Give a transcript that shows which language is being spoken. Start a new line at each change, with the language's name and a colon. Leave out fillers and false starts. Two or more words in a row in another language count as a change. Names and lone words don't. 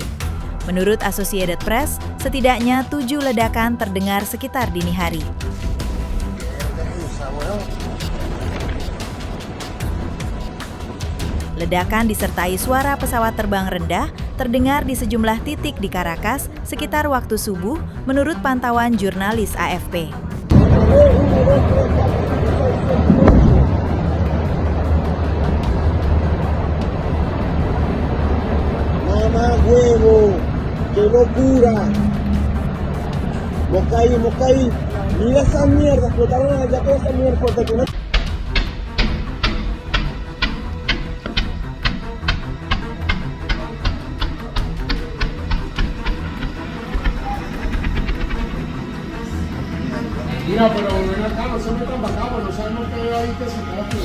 Indonesian: Menurut Associated Press, setidaknya 7 ledakan terdengar sekitar dini hari. Ledakan disertai suara pesawat terbang rendah terdengar di sejumlah titik di Caracas sekitar waktu subuh menurut pantauan jurnalis AFP.
Spanish: Mamá huevo, qué locura. Mau cair. Mira esa mierda, explotaron allá toda esa mierda porque tú no... Mira, pero ven acá, no se metan para acá, no sabemos qué hay ahí que se queda aquí.